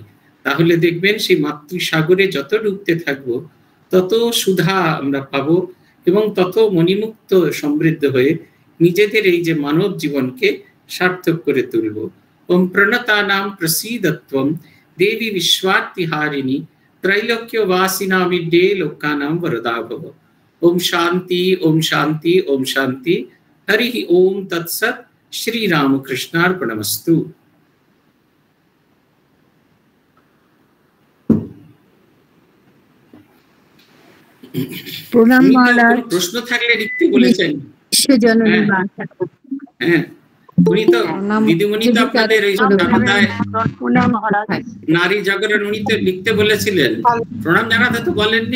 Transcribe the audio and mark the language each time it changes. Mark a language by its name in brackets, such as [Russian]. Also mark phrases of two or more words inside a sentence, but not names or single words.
[Bangla] তাহলে দেখবেন সেই মাতৃসাগরে যত ডুবতে থাকবো তত সুধা আমরা পাবো, এবং তত মণিমুক্ত সমৃদ্ধ হয়ে নিজেদের এই যে মানব জীবনকে সার্থক করে তুলব। [Sanskrit] ওম প্রণতানাম প্রসীদত্বম দেবী বিশ্বার্তিহারিণী त्रैलोक्यवासिना विद्ये लोकानां वरदा भव। ओम शांति ओम शांति ओम शांति। हरि ओम तत्सत। श्री रामकृष्णार्पणमस्तु। [Bangla] প্রণাম মহারাজ। প্রশ্ন থাকলে লিখতে বলেছেন। হ্যাঁ, উনি তো দিদিমণি তো আপনাদের এই সমাদায় নারী জাগরণ উনি তো লিখতে বলেছিলেন, প্রণাম জানাতে তো বলেননি।